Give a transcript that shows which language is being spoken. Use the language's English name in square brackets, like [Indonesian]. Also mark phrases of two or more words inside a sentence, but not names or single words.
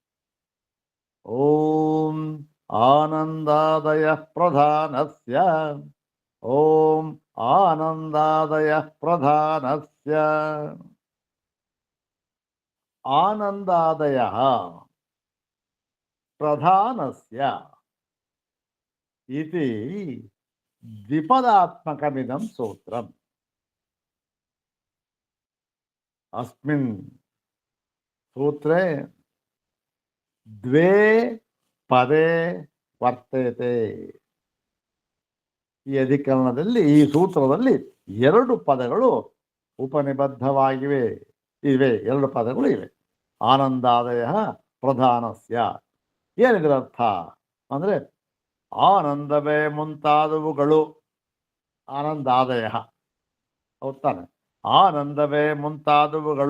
[Sanskrit] ಓಂ ಆನಂದಾದಯ ಪ್ರಧಾನಸ್ಯ, ಓಂ ಆನಂದಾದಯ ಪ್ರಧಾನಸ್ಯ. ಆನಂದಾದಯ ಪ್ರಧಾನಸ್ಯ ಇತಿ ದ್ವಿಪದಾತ್ಮಕಮಿದಂ ಸೂತ್ರಂ. ಅಸ್ಮಿನ್ ಸೂತ್ರೇ ದ್ವೇ ಪದೇ ವರ್ತತೆ. [Kannada] ಈ ಅಧಿಕರಣದಲ್ಲಿ, ಈ ಸೂತ್ರದಲ್ಲಿ ಎರಡು ಪದಗಳು ಉಪನಿಬದ್ಧವಾಗಿವೆ, ಎರಡು ಪದಗಳು ಇವೆ. [Sanskrit] ಆನಂದಾದಯ ಪ್ರಧಾನಸ್ಯ, [Kannada] ಏನಿದ್ರ ಅರ್ಥ ಅಂದರೆ ಆನಂದವೇ ಮುಂತಾದವುಗಳು, ಆನಂದಾದಯ ಹೌದಾನೆ, ಆನಂದವೇ ಮುಂತಾದವುಗಳು.